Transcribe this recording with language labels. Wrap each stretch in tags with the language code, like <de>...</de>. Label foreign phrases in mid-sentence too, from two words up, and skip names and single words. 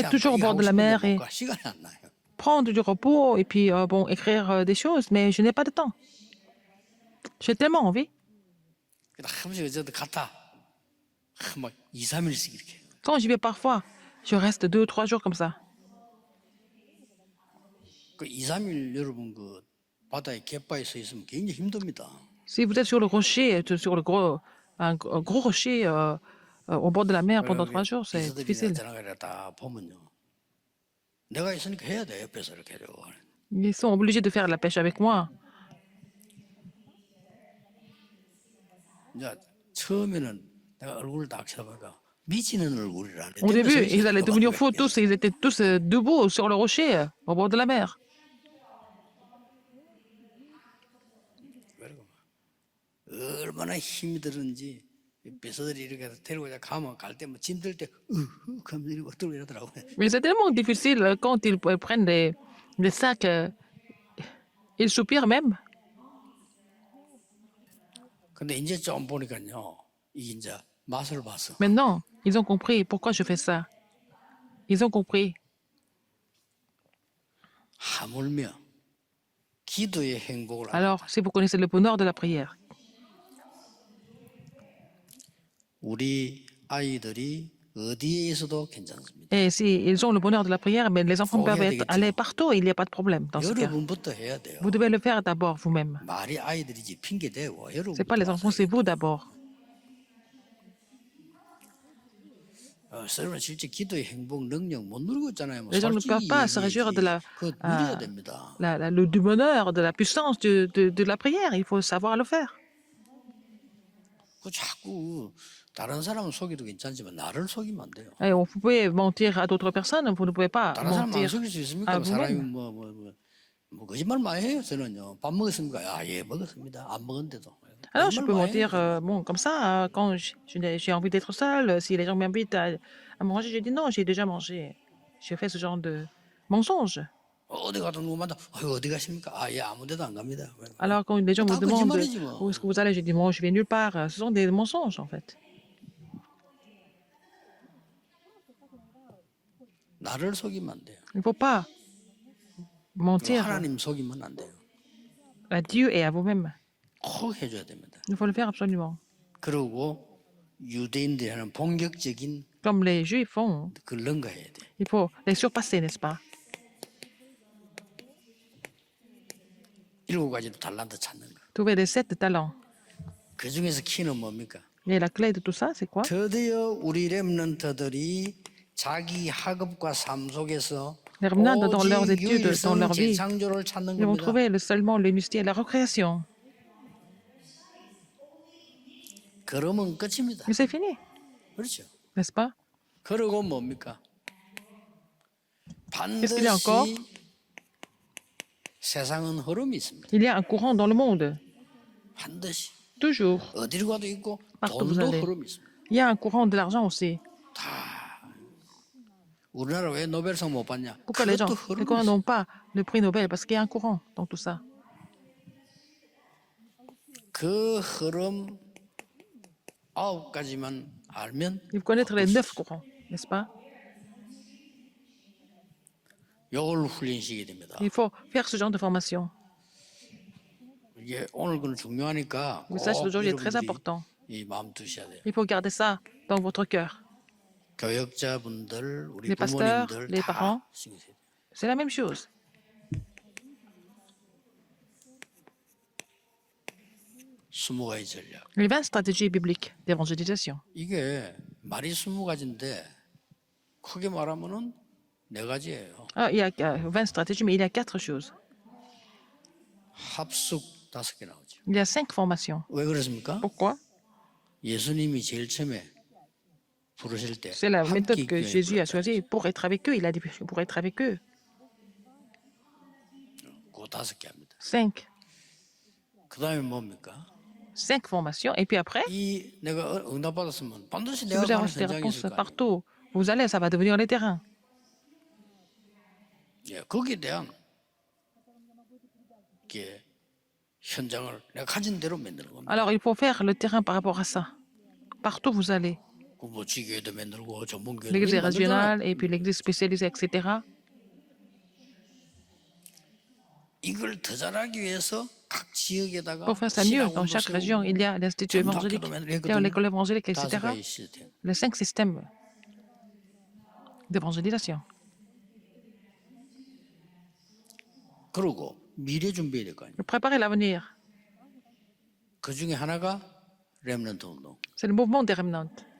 <ko>낚시하고</ko> <fr>toujours au</fr> <ko>이거</ko> <fr>bord</fr> <ko>하고</ko> <fr>de la</fr> <ko>싶은데</ko> <fr>mer</fr> <ko>못</ko> <fr>et</fr> <ko>가. 시간이 안 나요.</ko> <fr>prendre du repos et puis bon, écrire des choses, mais je n'ai pas de temps. J'ai tellement envie.</fr> <ko>그래서 한 번씩 어제도 갔다 막 2, 3일씩 이렇게.</ko> <fr>Quand j'y vais parfois, je reste 2 ou 3 jours comme ça.</fr> <ko>그 2, 3일 여러분 그 바다에 갯바에 서 있으면 굉장히 힘듭니다.</ko> <fr>Si vous êtes sur le rocher, sur un gros rocher au bord de la mer pendant 3 jours, c'est</fr> <ko>비서들이나</ko> <fr>difficile.</fr> <ko>저나가라 다 보면요. 내가 있으니까 해야 돼 옆에서 이렇게 하려고.</ko> <fr>Ils sont obligés de faire de la pêche avec moi.</fr> <ko>이제 처음에는 내가 얼굴을 딱 쳐다보니까 미치는 얼굴이라.</ko> <fr>Au début, ils allaient devenir fous tous, et ils étaient tous debout sur le rocher au bord de la mer.</fr> <ko>얼마나 힘이 들었는지 비서들이 이렇게 데리고 가면 갈 때 뭐 짐들 때 하면서 이러고 들고 이러더라고요.</ko> <fr>Mais c'est tellement difficile quand ils prennent les sacs, ils soupirent même.</fr> <ko>근데 이제 좀 보니까요. 이게 이제 맛을 봤어.</ko> <fr>Maintenant, ils ont compris pourquoi je fais ça. Ils ont compris.</fr> <ko>하물며 기도의 행복을</ko> <fr>Alors, si vous connaissez le bonheur de la prière,</fr> <ko>우리 아이들이 어디에 있어도 괜찮습니다.</ko> <fr>et si ils ont le bonheur de la prière, mais les enfants peuvent aller partout, il n'y a pas de problème dans ce cas.</fr> <ko>여러분부터 해야 돼요.</ko> <fr>Vous devez le faire d'abord vous-même.</fr> <ko>말이 아이들이지 핑계 대고</ko> <fr>Ce n'est pas les enfants, c'est vous d'abord.</fr> <ko>여러분 실제 기도의 행복 능력 못 누리고 있잖아요. 뭐</ko> <fr>Les gens ne peuvent</fr> <ko>솔직히</ko> <fr>pas se réjouir de</fr> <ko>그거 누려야 됩니다.</ko> <fr>du bonheur, de la puissance de la prière. Il faut savoir le faire.</fr> <ko>그 자꾸 다른 사람은 속여도 괜찮지만 나를 속이면 안 돼요.</ko> <fr>Et vous pouvez mentir à d'autres personnes, vous ne pouvez pas</fr> <ko>다른 사람 안</ko> <fr>mentir</fr> <ko>속일 수 있습니까?</ko> <fr>à</fr> <ko>사람이</ko> <fr>vous-même.</fr> <ko>뭐 거짓말 많이 해요. 저는요. 밥 먹었습니까? 아, 예, 먹었습니다. 안 먹었는데도.</ko> <fr>Alors, je peux</fr> <ko>거짓말 많이</ko> <fr>mentir</fr> <ko>해요.</ko> <fr>bon, comme ça, quand j'ai envie d'être seule, si les gens m'invitent à manger, je dis non, j'ai déjà mangé. Je fais ce genre de mensonge.</fr> <ko>어디 가도 누구 만나 어디 가십니까? 아, 예, 아무 데도 안 갑니다.</ko> <fr>Alors, quand les gens me</fr> <ko>다</ko> <fr>demandent</fr> <ko>거짓말이지 뭐.</ko> <fr>où est-ce que vous allez, je dis moi, je vais nulle part. Ce sont des mensonges, en fait.</fr> <ko>나를 속이면 안 돼요.</ko> <fr>Il ne faut pas mentir</fr> <ko>하나님 속이면 안 돼요.</ko> <fr>à Dieu et à vous-même.</fr> <ko>꼭 해줘야 됩니다.</ko> <fr>Il faut le faire absolument.</fr> <ko>그리고 유대인들이 하는 본격적인</ko> <fr>Comme les Juifs font,</fr> <ko>그걸 능가해야 돼.</ko> <fr>il faut les surpasser, n'est-ce pas?</fr> <ko>7가지 달란트 찾는 거.</ko> <fr>Trouver des 7 talents.</fr> <ko>그 중에서 키는 뭡니까?</ko> <fr>Et la clé de tout ça, c'est quoi?</fr> <ko>드디어 우리 렘넌트들이 자기 학업과 삶 속에서</ko> <fr>Les remnants, dans leurs</fr> <ko>오직</ko> <fr>études, dans</fr> <ko>유일성</ko> <fr>leur vie,</fr> <ko>재창조를 찾는</ko> <fr>ils vont</fr> <ko>겁니다.</ko> <fr>trouver seulement l'unicité et la recréation.</fr> <ko>그러면 끝입니다.</ko> <fr>Mais c'est fini,</fr> <ko>그렇죠.</ko> <fr>n'est-ce pas?</fr> <ko>그러고 뭡니까?</ko> <fr>Qu'est-ce qu'il y a encore?</fr> <ko>반드시 세상은 흐름이 있습니다.</ko> <fr>Il y a un courant dans le monde,</fr> <ko>반드시</ko> <fr>toujours.</fr> <ko>어디로 가도 있고</ko> <fr>Partout vous</fr> <ko>돈도</ko> <fr>allez.</fr> <ko>흐름이 있습니다.</ko> <fr>Il y a un courant de l'argent aussi.</fr> <ko>우리나라 왜 노벨상 못 받냐?</ko> <fr>Pourquoi les gens</fr> <ko>그것도 흐름이 있어요.</ko> <fr>n'ont pas le prix Nobel? Parce qu'il y a un courant dans tout ça.</fr> <ko>그 흐름 9가지만 알면</ko> <fr>Il faut connaître les 9 courants, n'est-ce pas?</fr> <ko>요걸 훈련시켜야 됩니다.</ko> <fr>Il faut faire ce genre de formation.</fr> <ko>이게 오늘 그는 중요하니까</ko> <fr>Mais ça,</fr> <ko>꼭</ko> <fr>aujourd'hui, est très</fr> <ko>여러분들이</ko> <fr>important.</fr> <ko>이 마음 두셔야 돼요.</ko> <fr>Il faut garder ça dans votre cœur.</fr> <ko>교역자분들, 우리</ko> <fr>Les pasteurs,</fr> <ko>부모님들</ko> <fr>les</fr> <ko>다</ko> <fr>parents.</fr> <ko>신경 써야 돼요.</ko> <fr>C'est la même chose.</fr> <ko>20가지 전략.</ko> <fr>Les 20 stratégies bibliques d'évangélisation.</fr> <ko>이게 말이 20가지인데 크게 말하면은 4가지예요.</ko> <fr>Ah, il y a 20 stratégies, mais il y a 4 choses.</fr> <ko>합숙 5개 나오죠.</ko> <fr>Il y a 5 formations.</fr> <ko>왜 그렇습니까?</ko> <fr>Pourquoi?</fr> <ko>예수님이 제일 처음에 부르실 때</ko> <fr>C'est la méthode</fr> <ko>함께</ko> <fr>que</fr> <ko>교회</ko> <fr>Jésus a</fr> <ko>불렀다.</ko> <fr>choisie pour être avec eux. Il a dit pour être avec eux.</fr> <ko>그거 5개 합니다.</ko> <fr>5.</fr> <ko>그다음에 뭡니까?</ko> <fr>5 formations. Et puis après,</fr> <ko>이 내가 응답 받았으면 반드시</ko> <fr>si</fr> <ko>내가</ko> <fr>vous avez</fr> <ko>가는</ko> <fr>reçu des</fr> <ko>현장이</ko> <fr>réponses</fr> <ko>있을 거 아니에요.</ko> <fr>partout, vous allez, ça va devenir les terrains.</fr> <ko>예, 거기에 대한 게 현장을 내가 가진 대로 만드는 겁니다.</ko> <fr>Alors, il faut faire le terrain par rapport à ça. Partout vous allez.</fr> <ko>뭐 지교회도 만들고 전문교회도</ko> <fr>L'église</fr> <ko>만들잖아요.</ko> <fr>régionale et puis l'église spécialisée, etc.</fr> <ko>이걸 더 잘하기 위해서 각 지역에다가</ko> <fr>Pour faire ça mieux, dans chaque région, il y a l'Institut évangélique, il y a l'école évangélique, etc.</fr> <ko>5가지 시스템.</ko> <fr>Les 5 systèmes d'évangélisation.</fr> <ko>그리고 미래 준비해야 될 거 아니에요.</ko> <fr>Préparer l'avenir,</fr> <ko>그 중에 하나가 렘넌트 운동.</ko> <fr>c'est le mouvement des remnants.</fr>